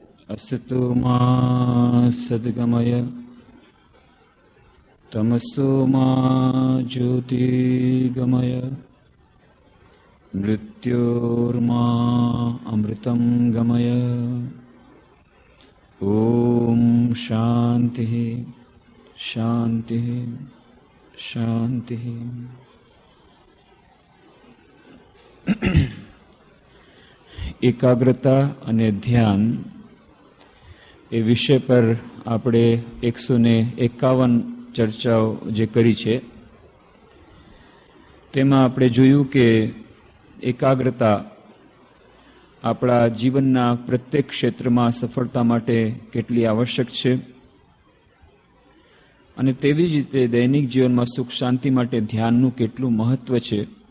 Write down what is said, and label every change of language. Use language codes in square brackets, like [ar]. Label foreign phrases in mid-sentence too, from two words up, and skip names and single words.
[sa] असतो मा सद्गमय तमसो मा ज्योतिर्गमय मृत्योर्मा अमृतं गमय। ओम शांति शांति शांति। [gu] एकाग्रता અને ધ્યાન એ વિષય પર આપણે 151 ચર્ચાઓ જે કરી છે તેમાં આપણે જોયું કે એકાગ્રતા આપણા જીવનના પ્રત્યેક ક્ષેત્રમાં સફળતા માટે કેટલી આવશ્યક છે અને તેવી જ રીતે દૈનિક જીવનમાં સુખ શાંતિ માટે ધ્યાનનું કેટલું મહત્વ છે।